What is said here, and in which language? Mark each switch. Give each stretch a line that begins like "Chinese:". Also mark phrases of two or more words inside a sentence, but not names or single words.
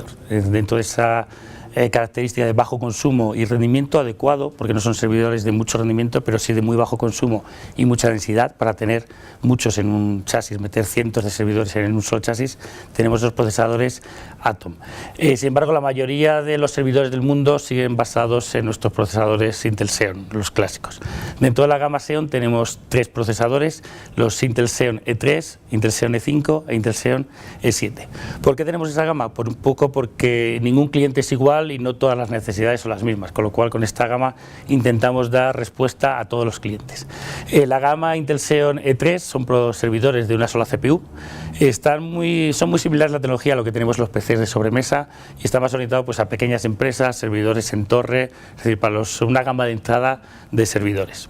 Spanish: Dentro de esa característica de bajo consumo y rendimiento adecuado, porque no son servidores de mucho rendimiento, pero sí de muy bajo consumo y mucha densidad, para tener muchos en un chasis, meter cientos de servidores en un solo chasis, tenemos los procesadores Atom. Sin embargo, la mayoría de los servidores del mundo siguen basados en nuestros procesadores Intel Xeon, los clásicos. Dentro de la gama Xeon tenemos tres procesadores, los Intel Xeon E3, Intel Xeon E5 e Intel Xeon E7. ¿Por qué tenemos esa gama? Por un poco porque ningún cliente es igual y no todas las necesidades son las mismas, con lo cual con esta gama intentamos dar respuesta a todos los clientes. La gama Intel Xeon E3 son servidores de una sola CPU, son muy similares la tecnología a lo que tenemos los PCs de sobremesa, y está más orientado pues a pequeñas empresas, servidores en torre, es decir, para una gama de entrada de servidores.